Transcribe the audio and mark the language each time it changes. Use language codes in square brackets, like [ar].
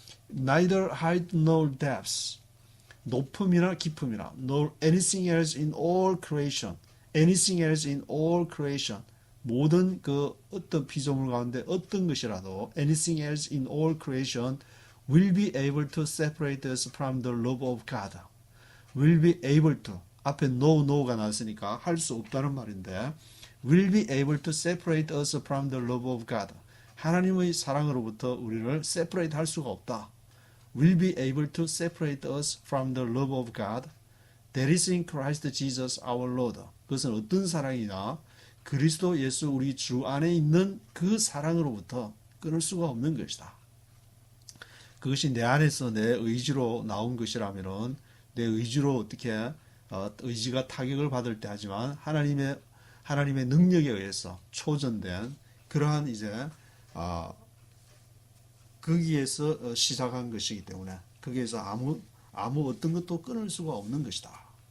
[en] Neither height nor depth, [ko] 높음이나 깊음이나 [en] nor anything else in all creation, anything else in all creation, [ko] 모든 그 어떤 피조물 가운데 어떤 것이라도 [en] anything else in all creation will be able to separate us from the love of God. will be able to [ko] 앞에 no가 나왔으니까 할 수 없다는 말인데 [en] will be able to separate us from the love of God. [ko] 하나님의 사랑으로부터 우리를 separate 할 수가 없다. [en] will be able to separate us from the love of God that is in Christ Jesus our Lord. [ko] 그것은 어떤 사랑이냐? 그리스도 예수 우리 주 안에 있는 그 사랑으로부터 끊을 수가 없는 것이다. 그것이 내 안에서 내 의지로 나온 것이라면은 내 의지로 어떻게 의지가 타격을 받을 때 하지만 하나님의 능력에 의해서 초전된 그러한 이제 거기에서 시작한 것이기 때문에 거기에서 아무 어떤 것도 끊을 수가 없는 것이다.